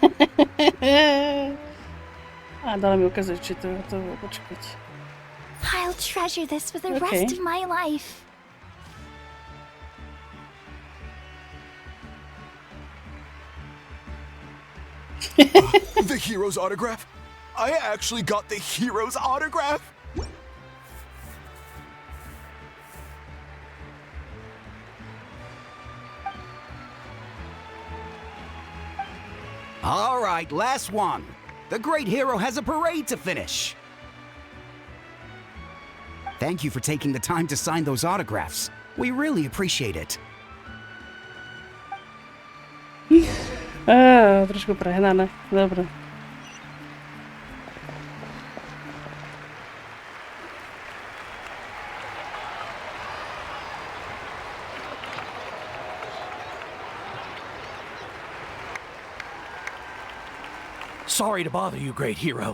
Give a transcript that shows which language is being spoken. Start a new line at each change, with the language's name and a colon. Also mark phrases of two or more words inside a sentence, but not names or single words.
Slovak: A dále mi ukazuje, či to je hotovo. Počkať.
English: I'll treasure this for the rest of my life. The hero's autograph? I actually got the hero's autograph? All right, last one. The great hero has a parade to finish. Thank you for taking the time to sign those autographs. We really appreciate it.
Slovak: Trošku prehnané. Dobre.
English: Sorry to bother you, great hero.